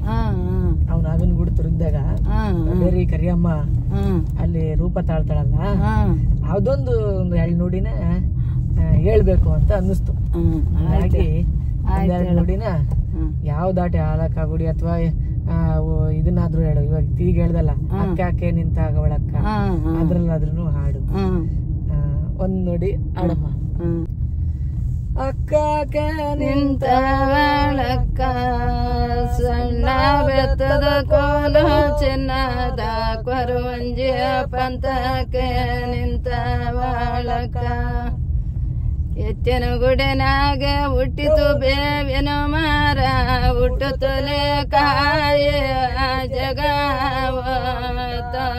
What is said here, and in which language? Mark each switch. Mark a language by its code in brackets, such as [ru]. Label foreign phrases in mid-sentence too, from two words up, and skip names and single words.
[kn] ಅವ್ನು ಆವಿನಗೂಡು ತುರಿದಾಗ ಬೇರೆ ಕರಿಯಮ್ಮ ಅಲ್ಲಿ ರೂಪ ತಾಳ್ತಾಳಲ್ಲ, ಅದೊಂದು ಒಂದು 2 ನುಡಿನ ಹೇಳ್ಬೇಕು ಅಂತ ಅನ್ನಿಸ್ತು. ಹಾಗಾಗಿ 2 ನುಡಿನ ಯಾವ ದಾಟಿ ಹಾಲಕ್ಕಾಗುಡಿ ಅಥವಾ ಇದನ್ನಾದ್ರೂ ಹೇಳು. ಇವಾಗ ಈಗ ಹೇಳ್ದಲ್ಲ ಅಕ್ಕ ನಿಂತಾಗ ಒಳಕ್ಕ, ಅದ್ರಲ್ಲಾದ್ರೂ ಹಾಡು. ಒಂದ್ ನುಡಿ ಹಾಡಮ್ಮ. ಅಕ್ಕ ನಿಂತ ಒಳಕ್ಕ ಸಣ್ಣ ಬೆತ್ತದ ಕೋಲ ಚಿನ್ನದ ಕೊರವಂಜಿಯ ಪಂತಕ್ಕೆ ನಿಂತ ಒಳಕ್ಕ ಎತ್ತಿನ ಗುಡಿನಾಗ ಹುಟ್ಟಿತು ಬೇವಿನ ಮರ ಹುಟ್ಟುತ್ತಲೇ ಕಾಯ ಜಗವತ